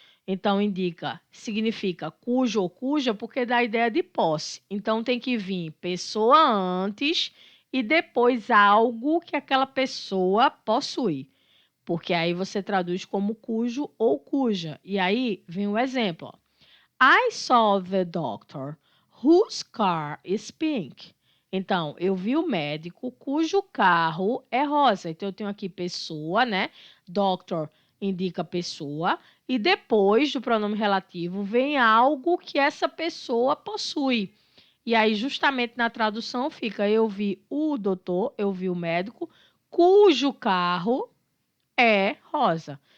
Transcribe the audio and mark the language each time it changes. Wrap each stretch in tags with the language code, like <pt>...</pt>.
<pt>Então, significa cujo ou cuja, porque dá a ideia de posse. Então, tem que vir pessoa antes e depois algo que aquela pessoa possui. Porque aí você traduz como cujo ou cuja. E aí vem o exemplo. Ó.</pt> <en>I saw the doctor whose car is pink.</en> <pt>Então, eu vi o médico cujo carro é rosa. Então, eu tenho aqui pessoa, né? Doctor indica pessoa. E depois do pronome relativo vem algo que essa pessoa possui. E aí, justamente na tradução, fica: eu vi o doutor, eu vi o médico, cujo carro é rosa.</pt>